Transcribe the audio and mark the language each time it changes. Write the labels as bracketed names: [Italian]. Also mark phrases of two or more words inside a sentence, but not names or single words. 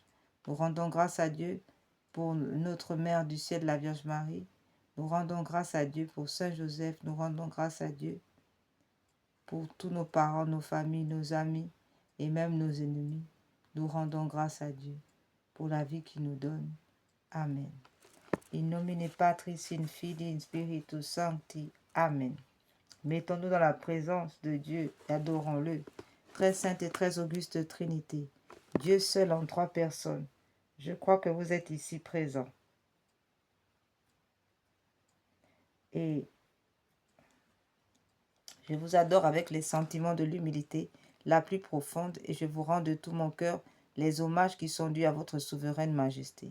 [French] Nous rendons grâce à Dieu pour notre Mère du ciel, la Vierge Marie. Nous rendons grâce à Dieu pour Saint Joseph. Nous rendons grâce à Dieu pour tous nos parents, nos familles, nos amis et même nos ennemis. Nous rendons grâce à Dieu pour la vie qu'il nous donne. Amen. [Latin] In nomine Patris, in Filii, in Spiritus Sancti. Amen. [French] Mettons-nous dans la présence de Dieu et adorons-le. Très sainte et très auguste Trinité, Dieu seul en 3 personnes. Je crois que vous êtes ici présents. Et je vous adore avec les sentiments de l'humilité la plus profonde et je vous rends de tout mon cœur les hommages qui sont dus à votre souveraine majesté.